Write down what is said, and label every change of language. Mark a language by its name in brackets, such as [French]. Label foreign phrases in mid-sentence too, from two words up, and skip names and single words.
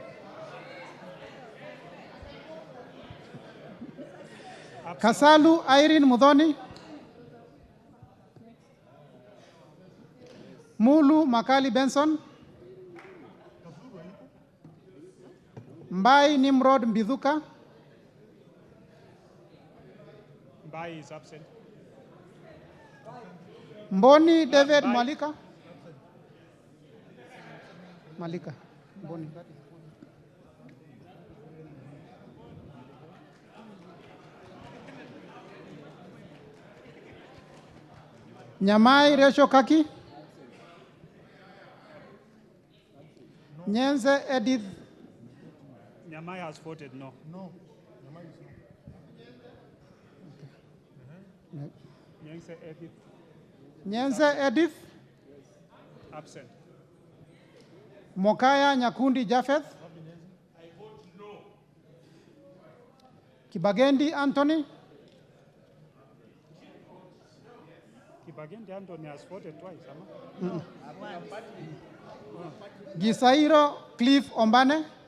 [English] Kasalu Irene Mudhoni. Mulu Makali Benson. Mbai Nimrod Mbidhuka. Mbai is absent. Mboni David Malika. Malika. Mboni. Nyamai Resho Kaki. Nyenze Edith. Nyamai has voted no. No. Nyamai is no. Nyense Edith. Nyenze Edith. Absent. Mokaya Nyakundi Japheth. I vote no. Kibagendi Anthony. Kibagendi Anthony has voted twice, ama? Gisairo Cliff Ombane.